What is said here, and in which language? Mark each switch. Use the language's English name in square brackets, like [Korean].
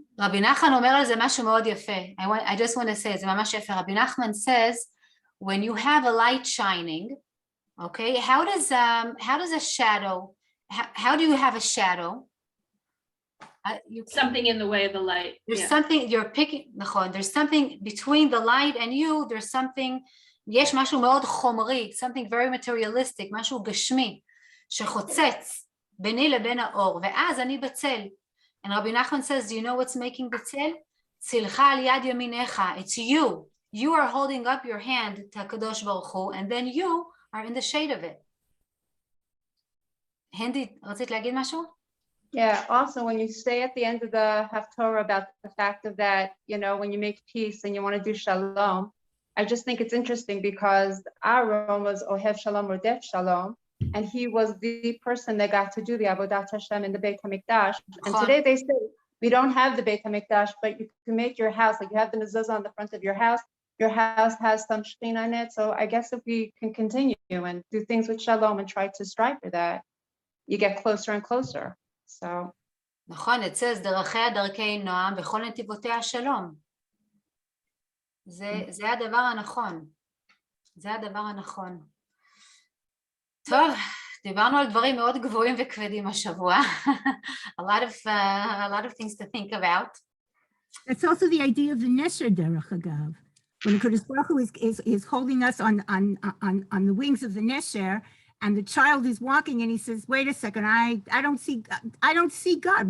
[Hebrew] רבי נחמן אומר על זה משהו מאוד יפה. [English] I just want to say, [Hebrew] זה ממש יפה. [English] רבי נחמן says, when you have a light shining, okay, how does a shadow, how do you have a shadow? Something in the way of the light. There's something you're picking, נכון, there's something between the light and you, there's something, [Hebrew] יש משהו מאוד חומרי, something very materialistic, משהו גשמי, שחוצץ ביני לבין האור, ואז אני בצל. [English] And Rabbi Nachman says, do you know what's making the tzil? [Hebrew] צילך על יד ימיניך, [English] it's you. You are holding up your hand to HaKadosh Baruch Hu, and then you are in the shade of it. [Hebrew] Hindi, רצית להגיד משהו? [English] Yeah, also when you say at the end of the Haftorah about the fact of that, you know, when you make peace and you want to do shalom, I just think it's interesting because Aaron was Ohev Shalom Rodef Shalom, and he was the person that got to do the Avodat Hashem in the Beit HaMikdash. And today they say, we don't have the Beit HaMikdash, but you can make your house, like you have the mezuzah on the front of your house has some shechina in it. So I guess if we can continue and do things with shalom and try to strive for that, you get closer and closer. So. [Hebrew] נכון, [English] it says, [Hebrew] דרכיה דרכי נועם, בכל נתיבותיה שלום. זה הדבר הנכון. זה הדבר הנכון. טוב, דיברנו על דברים מאוד גבוהים וכבדים השבוע. [English] a lot of things to think about. That's also the idea of the Nesher Derech Agav. When the Kodesh Baruch Hu is holding us on the wings of the Nesher, and the child is walking and he says, wait a second, I don't see God.